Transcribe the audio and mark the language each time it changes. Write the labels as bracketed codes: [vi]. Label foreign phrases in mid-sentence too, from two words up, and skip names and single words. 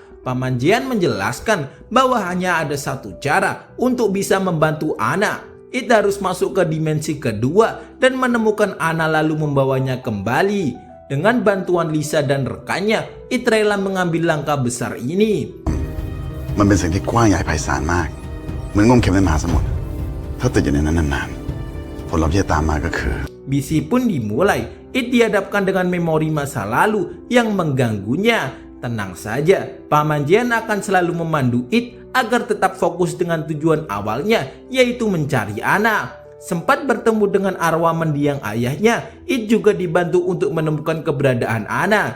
[id] Paman Jian menjelaskan bahwa hanya ada satu cara untuk bisa membantu Anna. It harus masuk ke dimensi kedua dan menemukan Anna lalu membawanya kembali. Dengan bantuan Lisa dan rekannya, It rela mengambil langkah besar ini. [th] มันเป็นสิ่งที่กว้างใหญ่ไพศาลมาก เหมือนงมเข็มในมหาสมุทร ถ้าติดอยู่ในนั้นนานๆ ผลลัพธ์ที่จะตามมาก็คือ [id] Misi pun dimulai. It dihadapkan dengan memori masa lalu yang mengganggunya. Tenang saja, Paman Jian akan selalu memandu It agar tetap fokus dengan tujuan awalnya, yaitu mencari Anna. Sempat bertemu dengan arwah mendiang ayahnya, It juga dibantu untuk menemukan keberadaan Anna.